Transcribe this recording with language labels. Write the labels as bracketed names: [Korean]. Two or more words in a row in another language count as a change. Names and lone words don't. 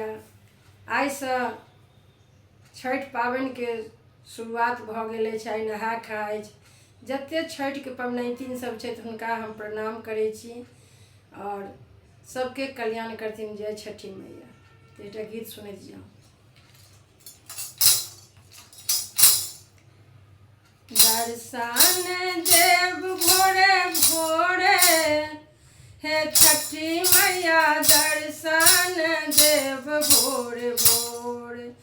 [Maithili] आइ से छठ पाबनि के शुरुआत भ गेल छै। आइ नहा खाय जते छठ के पबनैतिन सब छै हुनका हम प्रणाम करै छी और सबके कल्याण करथिन। जय छठी मैया। तो एकटा गीत सुनैत जाओ। दर्शन देव भोरे भोरे हे छठी मैया, दर्शन देव भोरे भोरे,